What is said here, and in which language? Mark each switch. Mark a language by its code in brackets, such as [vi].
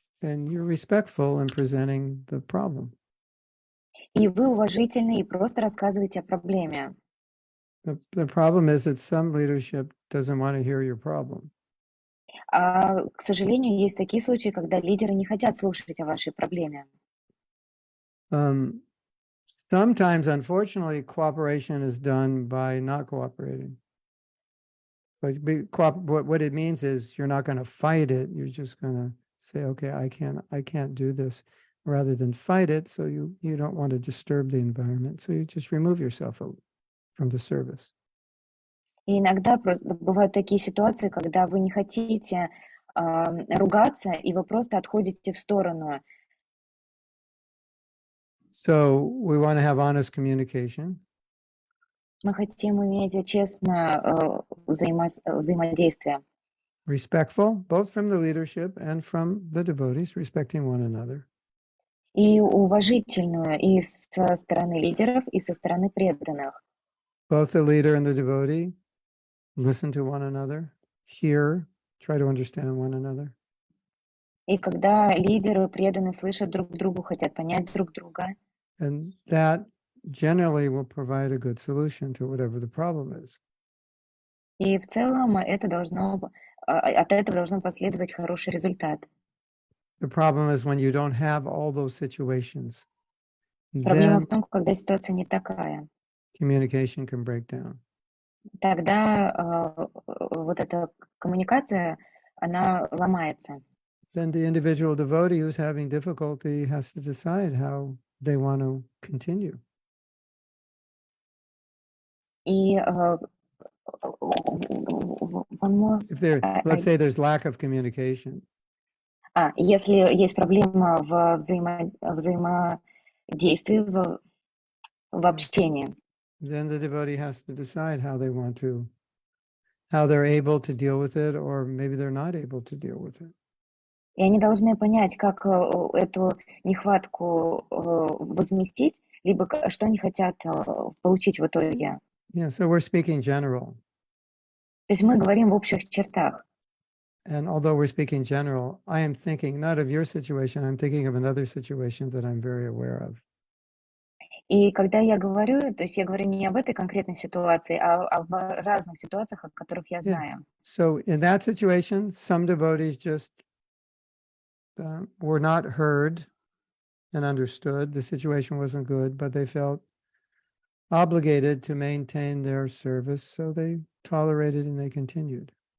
[en] And you're respectful in presenting the problem. [ru] И вы уважительны и просто рассказываете о проблеме. [en] The problem is that some leadership doesn't want to hear your problem. [ru] К сожалению, есть такие случаи, когда лидеры не хотят слушать о вашей проблеме. [en] Sometimes, unfortunately, cooperation is done by not cooperating. But what it means is you're not going to fight it. You're just going to say, okay, I can't do this, rather than fight it. So you don't want to disturb the environment. So you just remove yourself from the service. [ru] И иногда просто бывают такие ситуации, когда вы не хотите ругаться, и вы просто отходите в сторону. [en] So we want to have honest communication. [ru] Мы хотим иметь честное взаимодействие. [en] Respectful, both from the leadership and from the devotees, respecting one another. [ru] И уважительную и со стороны лидеров, и со стороны преданных. [en] Both the leader and the devotee listen to one another, hear, try to understand one another. [ru] И когда лидеры и преданные слышат друг другу, хотят понять друг друга. [en] And that generally will provide a good solution to whatever the problem is. [ru] И в целом от этого должно последовать хороший результат. [en] The problem is when you don't have all those situations, [ru] Проблема [en] then [ru] в том, когда ситуация не такая. [en] communication can break down. [ru] Тогда вот эта коммуникация, она ломается. [en] Then the individual devotee who's having difficulty has to decide how they want to continue. [ru] И [en] If there, let's say there's lack of communication. [ru] Если есть проблема в взаимодействии, в общении. [en] Then the devotee has to decide how they're able to deal with it, or maybe they're not able to deal with it. [ru] И они должны понять, как эту нехватку возместить, либо что они хотят получить в итоге. [en] Yeah, so we're speaking general. [ru] То есть мы говорим в общих чертах. [en] And although we're speaking general, I am thinking not of your situation, I'm thinking of another situation that I'm very aware of. [ru] И когда я говорю, то есть я говорю не об этой конкретной ситуации, а в разных ситуациях, о которых я знаю. [en] So in that situation, some devotees just were not heard and understood. The situation wasn't good, but they felt obligated to maintain their service, so they tolerated and they continued.